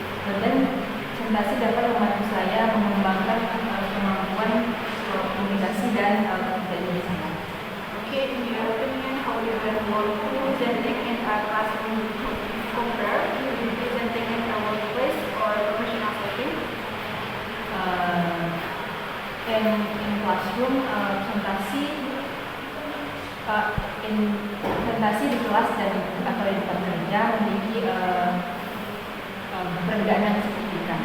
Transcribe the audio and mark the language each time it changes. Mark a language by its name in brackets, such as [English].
[Indonesian] Dan presentasi dapat membantu saya mengembangkan kemampuan komunikasi dan kebiasaan. [English] Okay, in your opinion, how you evaluate presenting in a classroom compare with presenting in a workplace or professional setting? In classroom, [Indonesian] presentasi di kelas dan atau di tempat kerja memiliki perbedaan yang signifikan.